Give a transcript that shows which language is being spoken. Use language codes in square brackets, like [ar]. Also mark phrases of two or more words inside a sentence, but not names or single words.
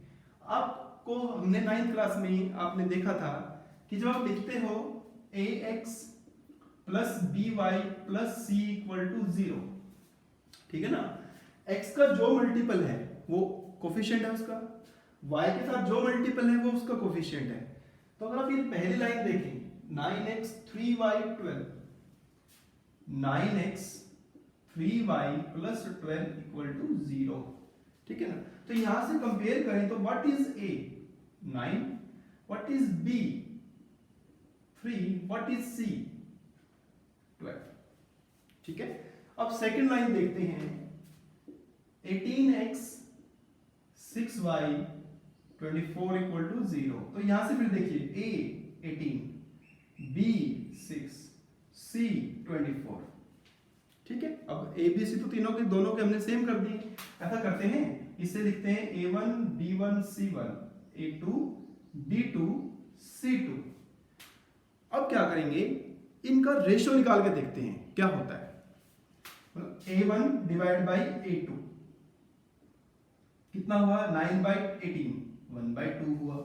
[hi] आपको हमने [en] 9th class [hi] में आपने देखा था कि जब आप लिखते हो ax + by + c = 0, ठीक है ना, x का जो मल्टीपल है वो कोफिशिएंट है उसका, y के साथ जो मल्टीपल है वो उसका कोफिशिएंट है। तो अगर आप ये पहली लाइन देखें 9x 3y 12, 9x 3y + 12 = 0, ठीक है ना। तो यहां से कंपेयर करें तो [en] what is a 9, what is b 3, [hi] व्हाट इज c 12। ठीक है। अब [en] second line [hi] देखते हैं, 18x 6y 24 [en] equal to 0. [hi] तो यहां से फिर देखिए a 18, b 6, c 24। ठीक है। अब a b c तो तीनों के दोनों के हमने सेम कर दिए। ऐसा करते हैं, इसे लिखते हैं a1 b1 c1 a2 b2 c2। अब क्या करेंगे, इनका रेशियो निकाल के देखते हैं क्या होता है। a1 [en] divide by a2 [hi] कितना हुआ, 9 बाई 18 1 बाई 2 हुआ।